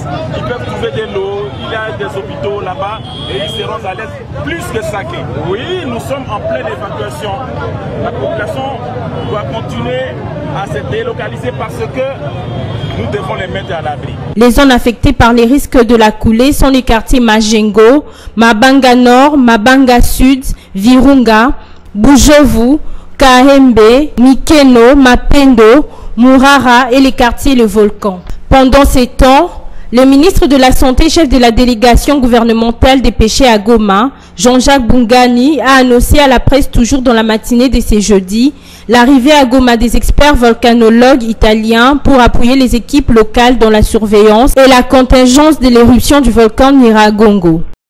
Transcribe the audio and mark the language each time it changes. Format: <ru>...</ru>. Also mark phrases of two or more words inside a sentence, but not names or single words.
<fr>Ils peuvent trouver de l'eau, il y a des hôpitaux là-bas et ils seront à l'aise plus que Saké. Oui, nous sommes en pleine évacuation. La population doit continuer à se délocaliser parce que nous devons les mettre à l'abri. Les zones affectées par les risques de la coulée sont les quartiers Majengo, Mabanga Nord, Mabanga Sud, Virunga, Bujovu, Kahembe, Mikeno, Mapendo, Murara et les quartiers Le Volcan. Pendant ces temps, le ministre de la Santé, chef de la délégation gouvernementale dépêché à Goma, Jean-Jacques Bungani, a annoncé à la presse toujours dans la matinée de ce jeudi l'arrivée à Goma des experts volcanologues italiens pour appuyer les équipes locales dans la surveillance et la contingence de l'éruption du volcan Nyiragongo.</fr>